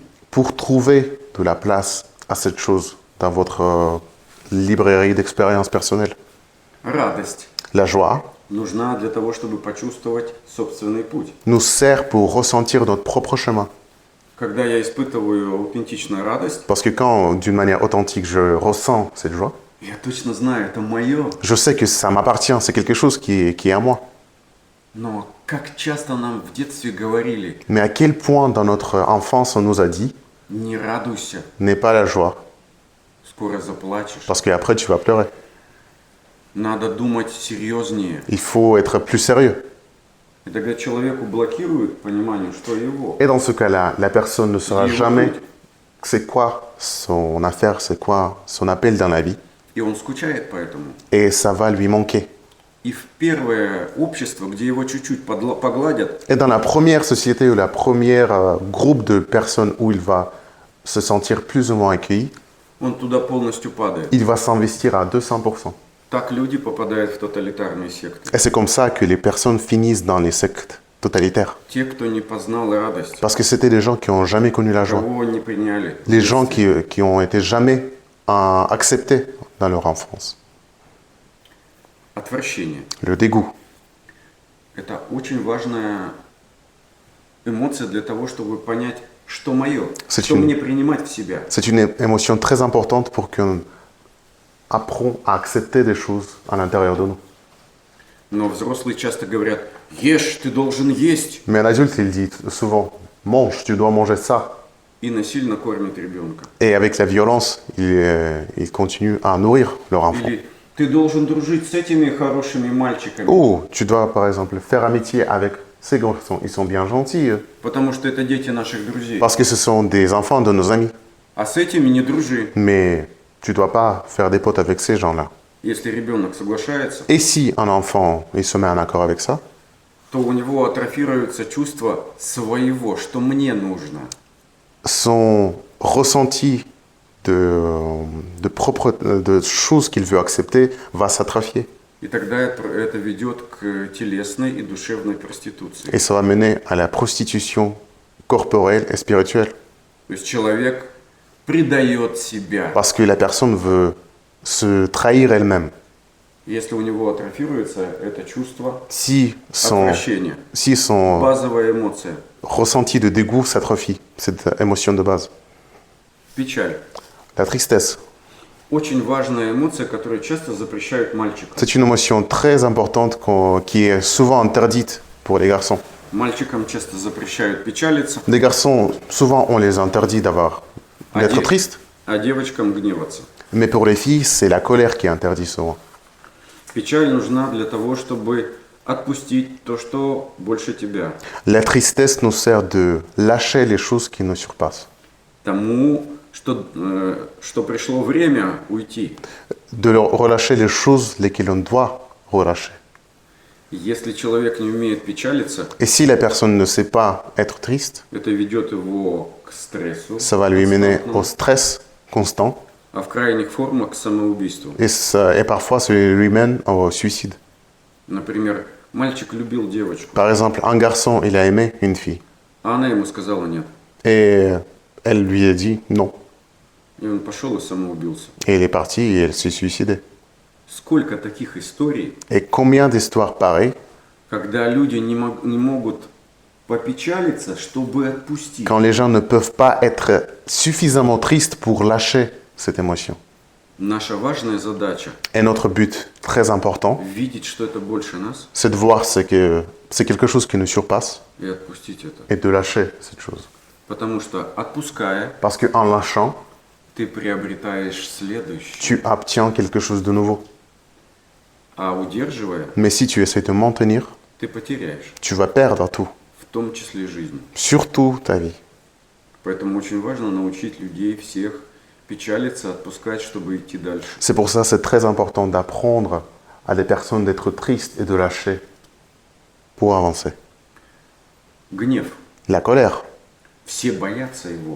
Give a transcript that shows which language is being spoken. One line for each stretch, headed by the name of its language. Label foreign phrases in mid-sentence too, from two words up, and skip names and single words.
French: pour trouver de la place à cette chose dans votre librairie d'expérience personnelle.
Russian: Радость
French: La joie
Russian: нужна для того, чтобы почувствовать собственный путь.
French: nous sert pour ressentir notre propre chemin.
Russian: Когда я испытываю аутентичную радость,
French: Parce que quand, d'une manière authentique, je ressens cette joie,
Russian: я точно знаю, это мое.
French: je sais que ça m'appartient, c'est quelque chose qui est à moi.
Russian: Но как часто нам в детстве говорили,
French: Mais à quel point dans notre enfance on nous a dit,
Russian: не радуйся,
French: n'aie pas la joie,
Russian: скоро заплачешь.
French: parce qu'après tu vas pleurer.
Russian: Надо думать серьезнее.
French: Il faut être plus sérieux.
Russian: И тогда человеку блокирует понимание, что его.
French: Et dans ce cas-là, la personne ne saura Il est jamais heureux. c'est quoi son affaire, c'est quoi son appel dans la vie.
Russian: И он скучает по этому.
French: Et ça va lui manquer.
Russian: И в первое общество, где его чуть-чуть погладят,
French: Et dans la première société ou la première groupe de personnes où il va se sentir plus ou moins accueilli,
Russian: он туда полностью падает.
French: il va s'investir à 200%.
Russian: Так люди попадают в тоталитарные секты.
French: Et c'est comme ça que les personnes finissent dans les sectes totalitaires.
Russian: Те, кто не познал радость,
French: Parce que c'était des gens qui n'ont jamais connu la joie.
Russian: кого не приняли.
French: Les gens qui ont été jamais acceptés dans leur enfance.
Russian: Отвращение.
French: Le dégoût.
Russian: Это очень важная эмоция для того, чтобы понять, что мое,
French: C'est
Russian: что
French: une-
Russian: мне принимать в себя.
French: C'est une émotion très importante pour qu'on apprenne à accepter des choses à l'intérieur de nous.
Russian: Но взрослые часто говорят, ешь, ты должен есть,
French: Mais un adulte, il dit souvent, mange, tu dois manger ça.
Russian: и насильно кормит ребенка.
French: Et avec la violence, ils continuent à nourrir leur enfant.
Russian: Или ты должен дружить с этими хорошими мальчиками,
French: Ou tu dois, par exemple, faire amitié avec ces garçons. Ils sont bien gentils, eux.
Russian: потому что это дети наших друзей.
French: Parce que ce sont des enfants de nos amis.
Russian: А с этими не дружи.
French: Mais tu ne dois pas faire des potes avec ces gens-là.
Russian: Если rебенок соглашается,
French: Et si un enfant il se met en accord avec ça,
Russian: то у него атрофируется чувство своего, что мне нужно.
French: son ressenti de choses qu'il veut accepter va s'atrophier.
Russian: И тогда это ведет к телесной и душевной проституции.
French: Et ça va mener à la prostitution corporelle et spirituelle.
Russian: То есть человек предает себя.
French: Parce que la personne veut se trahir elle-même.
Russian: Если у него атрофируется это чувство
French: Si
Russian: отвращения,
French: son
Russian: базовая эмоция,
French: ressenti de dégoût s'atrophie, cette émotion de base.
Russian: печаль.
French: La tristesse,
Russian: Очень важная эмоция, которую часто запрещают мальчикам.
French: c'est une émotion très importante qui est souvent interdite pour les garçons.
Russian: Мальчикам часто запрещают печалиться,
French: Les garçons, souvent, on les interdit d'être tristes.
Russian: а девочкам гневаться.
French: Mais pour les filles, c'est la colère qui est interdite souvent.
Russian: Печаль нужна для того, чтобы отпустить то, что больше тебя.
French: La tristesse nous sert de lâcher les choses qui nous surpassent.
Russian: Тому, что пришло время уйти.
French: De relâcher les choses lesquelles on doit relâcher.
Russian: Если человек не умеет печалиться,
French: Et si la personne ne sait pas être triste,
Russian: это ведет его к стрессу,
French: ça va lui mener
Russian: константному,
French: au stress constant
Russian: а в крайних формах к самоубийству.
French: et parfois ça lui mène au suicide.
Russian: Например, мальчик любил девочку,
French: Par exemple, un garçon, il a aimé une fille
Russian: а она ему сказала нет.
French: et elle lui a dit non.
Russian: И он пошел и самоубился.
French: Et il est parti et elle s'est suicidée.
Russian: Сколько таких историй,
French: Et combien d'histoires pareilles,
Russian: когда люди не могут попечалиться, чтобы отпустить.
French: quand les gens ne peuvent pas être suffisamment tristes pour lâcher cette émotion.
Russian: Наша важная задача
French: Et notre but très important,
Russian: видеть, что это больше нас,
French: c'est de voir que c'est quelque chose qui nous surpasse
Russian: и отпустить это.
French: et de lâcher cette chose.
Russian: Потому что отпуская,
French: Parce qu'en lâchant,
Russian: ты приобретаешь следующее.
French: tu obtiens quelque chose de nouveau.
Russian: А удерживая,
French: Mais si tu essaies de maintenir,
Russian: ты потеряешь,
French: tu vas perdre tout,
Russian: в том числе жизнь.
French: surtout ta vie.
Russian: Поэтому очень важно научить людей всех печалиться, отпускать, чтобы идти дальше.
French: C'est pour ça que c'est très important d'apprendre à des personnes d'être tristes et de lâcher pour avancer.
Russian: Гнев.
French: La colère.
Russian: Все боятся его.